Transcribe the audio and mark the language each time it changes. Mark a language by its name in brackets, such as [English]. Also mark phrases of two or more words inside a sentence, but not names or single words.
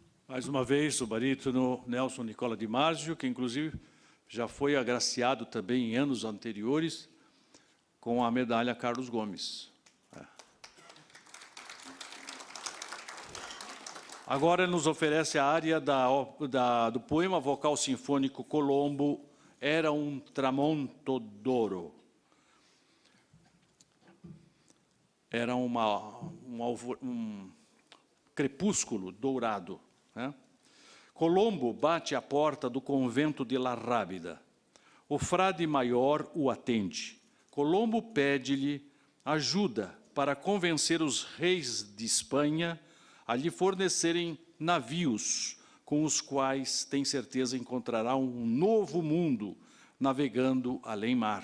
[Portuguese] Mais uma vez, o barítono Nelson Nicola Di Marzio, que inclusive já foi agraciado também em anos anteriores com a medalha Carlos Gomes. Agora ele nos oferece a área do poema vocal sinfônico Colombo, Era um tramonto d'oro. Era um crepúsculo dourado. Né? Colombo bate à porta do convento de La Rábida. O frade maior o atende. Colombo pede-lhe ajuda para convencer os reis de Espanha a lhe fornecerem navios com os quais, tem certeza, encontrará um novo mundo navegando além-mar.